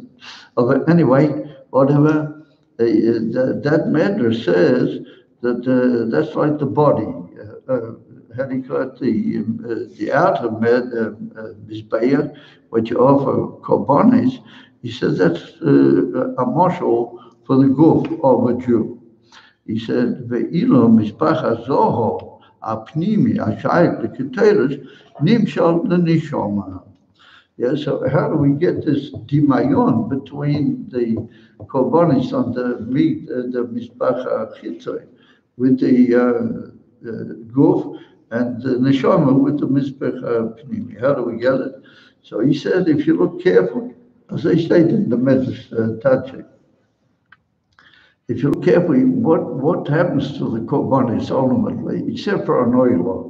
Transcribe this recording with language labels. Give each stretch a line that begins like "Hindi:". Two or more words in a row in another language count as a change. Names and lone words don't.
English: But anyway, whatever, that medrash says that that's like the body. Had he got the outer mizbeach, what you offer korbanos, he says that's a mashal for the guf of a Jew. He said,
Hebrew: "והלא מזבח הזהב הפנימי שהיה לקטורת נמשל לנשמה."
English: Yeah. So how do we get this dimayon between the korbanos on the meat, the
Hebrew: מזבח חיצון,
English: with the guf, and the neshama with the
Hebrew: מזבח פנימי?
English: How do we get it? So he said, if you look carefully, as I stated in the Medrash Tadshei, if you look carefully, what happens to the korbanos ultimately, except for an oil?